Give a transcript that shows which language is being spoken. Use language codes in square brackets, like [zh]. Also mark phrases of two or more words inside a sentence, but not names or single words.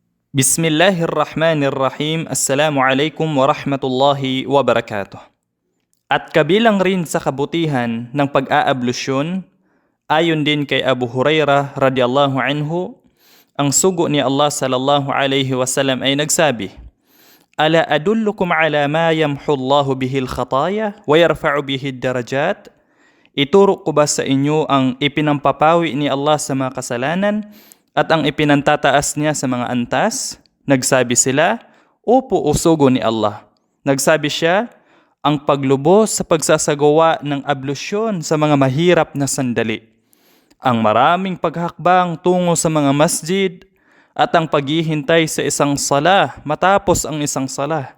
[ar] بسم الله الرحمن الرحيم السلام عليكم ورحمة الله وبركاته. [tl] At kabilang rin sa kabutihan ng pag-aablusyon, ayon din kay Abu Hurairah [ar] رضي الله عنه, [tl] ang sugo ni Allah [ar] صلى الله عليه وسلم [tl] ay nagsabi, [ar] "ألا أدلكم على ما يمحو الله به الخطايا ويرفع به الدرجات?" [tl] Ituro ko ba sa inyo ang ipinampapawi ni Allah sa mga kasalanan at ang ipinantataas niya sa mga antas? Nagsabi sila, "Opo, o sugo ni Allah." Nagsabi siya, ang paglubos sa pagsasagawa ng ablusyon sa mga mahirap na sandali, ang maraming paghakbang tungo sa mga masjid, at ang paghihintay sa isang sala matapos ang isang sala.